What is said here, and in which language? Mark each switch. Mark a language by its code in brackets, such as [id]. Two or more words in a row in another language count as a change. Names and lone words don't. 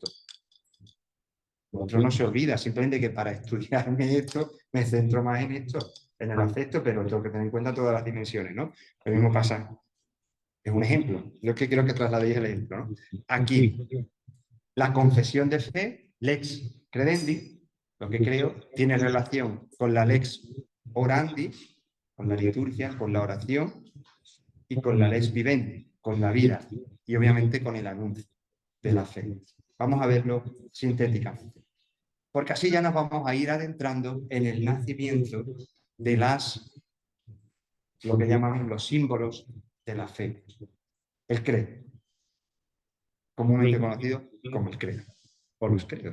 [es] Lo otro no se olvida, simplemente que para estudiarme esto me centro más en esto, en el afecto, pero tengo que tener en cuenta todas las dimensiones, ¿no? Lo mismo pasa, es un ejemplo, lo que quiero que trasladéis el ejemplo, ¿no? Aquí, la confesión de fe, [la] lex credendi, [es] lo que creo, tiene relación con la [la] lex orandi, [es] con la liturgia, con la oración, y con la [la] lex vivendi, [es] con la vida, y obviamente con el anuncio de la fe. Vamos a verlo sintéticamente, porque así ya nos vamos a ir adentrando en el nacimiento de lo que llamamos los símbolos de la fe. El credo, comúnmente conocido como el credo, o los credos.